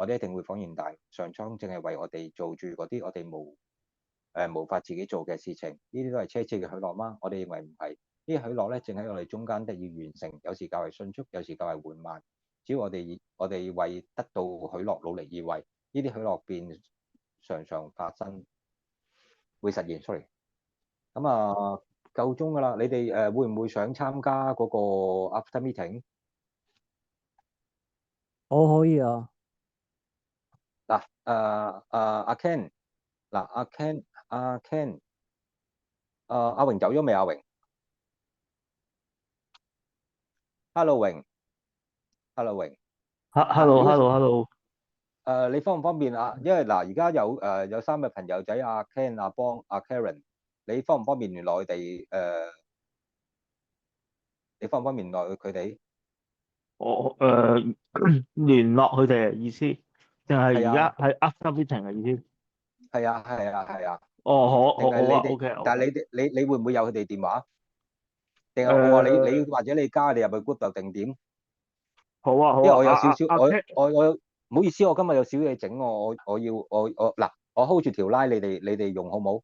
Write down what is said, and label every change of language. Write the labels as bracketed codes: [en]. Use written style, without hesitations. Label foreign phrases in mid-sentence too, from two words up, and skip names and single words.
[yue] 我哋一定會恍然大悟，上蒼淨係為我哋做住嗰啲我哋無法自己做嘅事情，呢啲都係奢侈嘅許諾嗎？我哋認為唔係，呢啲許諾咧正喺我哋中間得以完成，有時較為迅速，有時較為緩慢。只要我哋為得到許諾努力而為，呢啲許諾便常常發生，會實現。sorry，咁夠鐘㗎啦，你哋會唔會想參加嗰個 [en] after meeting？ [yue] 我可以啊。嗱，阿 Ken，嗱阿 Ken，阿榮走咗未？阿榮，Hello 榮，Hello 榮，嗱，如果 Hello，你方唔方便啊？因為嗱，而家有3個朋友仔，阿 Ken、阿邦、阿 Karen，你方唔方便聯絡佢哋？你方唔方便聯絡佢哋？我聯絡佢哋嘅意思，定係係啊，而家係 [en] after meeting [yue] 嘅意思？係啊，係啊，哦，定係你好啊哋？，OK 但 OK，係你會唔會有佢哋電話？定係我話你或者你加你入去 group 度定點？因為好啊，我有少少，阿 Ken，我唔好意思，我今日有少嘢整，我嗱，我 hold 住條 line，你哋用好冇？